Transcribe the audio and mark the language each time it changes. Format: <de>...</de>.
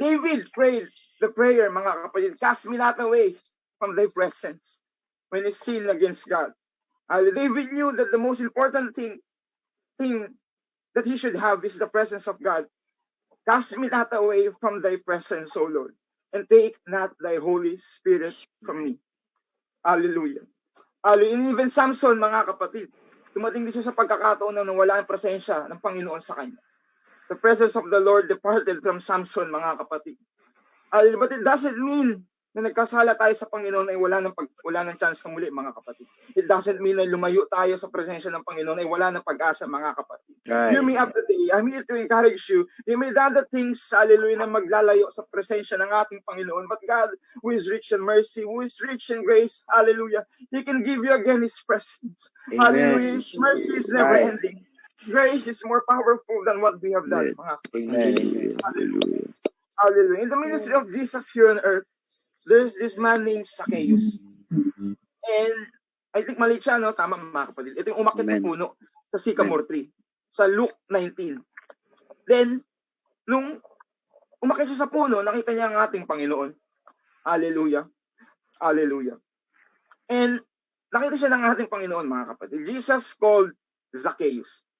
<en>David prayed the prayer, mga kapatid, cast me not away from thy presence when he sinned against God. David knew that the most important thing that he should have is the presence of God. Cast me not away from thy presence, O Lord, and take not thy Holy Spirit from me. Hallelujah. Hallelujah. And even Samson,</en> <tl>mga kapatid, dumating din siya sa pagkakataon na nawala ang presensya ng Panginoon sa kanya.</tl> <en>The presence of the Lord departed from Samson, mga kapatid. But it doesn't mean</en> <tl>na nagkasala tayo sa Panginoon ay wala ng chance na muli, mga kapatid. It doesn't mean na lumayo tayo sa presensya ng Panginoon ay wala ng pag-asa, mga kapatid.</tl> <en>Hear me up today. I'm here to encourage you. You may done the things, hallelujah,</en> <tl>na maglalayo sa presensya ng ating Panginoon.</tl> <en>But God, who is rich in mercy, who is rich in grace, hallelujah, He can give you again His presence. Amen. Hallelujah. His mercy is never ending. His grace is more powerful than what we have done, mga kapatid. Hallelujah. Hallelujah. Hallelujah. In the ministry of Jesus here on earth, there's this man named Zacchaeus. And I think</en> <tl>mali siya, no? Tama, mga kapatid. Ito yung umakyat sa puno sa sycamore tree. Sa Luke 19. Then, nung umakyat siya sa puno, nakita niya ang ating Panginoon. Hallelujah. Hallelujah. And nakita siya ng ating Panginoon, mga kapatid.</tl> <en>Jesus called Zacchaeus.</en>